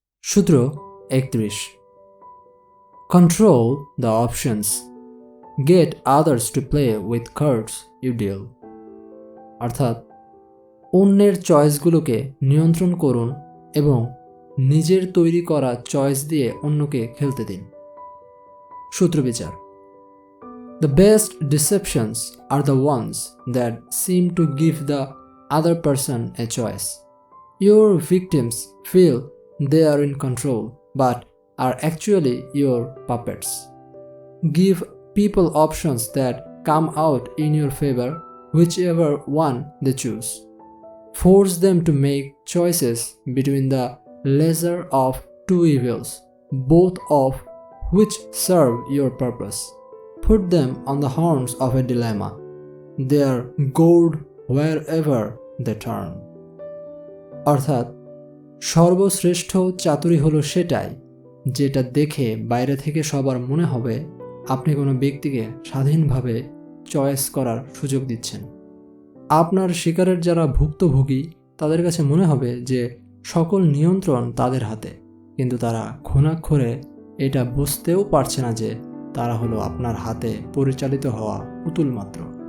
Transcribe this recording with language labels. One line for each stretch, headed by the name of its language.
English: সূত্র 31 Control the options. Get others to play with cards you deal.
Bangla: অর্থাৎ অন্যের চয়েসগুলোকে নিয়ন্ত্রণ করুন এবং নিজের তৈরি করা চয়েস দিয়ে অন্যকে খেলতে দিন।
English: সূত্রবিচার The best deceptions are the ones that seem to give the other person a choice. Your victims feel they are in control but are actually your puppets. Give people options that come out in your favor, whichever one they choose. Force them to make choices between the lesser of two evils, both of which serve your purpose. Put them on the horns of a dilemma. They are gored wherever they turn.
Bangla: অর্থাৎ সর্বশ্রেষ্ঠ চাতুরি হলো সেটাই যেটা দেখে বাইরে থেকে সবার মনে হবে আপনি কোনো ব্যক্তিকে স্বাধীনভাবে চয়েস করার সুযোগ দিচ্ছেন। আপনার শিকারের যারা ভুক্তভোগী তাদের কাছে মনে হবে যে সকল নিয়ন্ত্রণ তাদের হাতে, কিন্তু তারা ঘুণাক্ষরে এটা বুঝতেও পারছে না যে তারা হলো আপনার হাতে পরিচালিত হওয়া পুতুল মাত্র।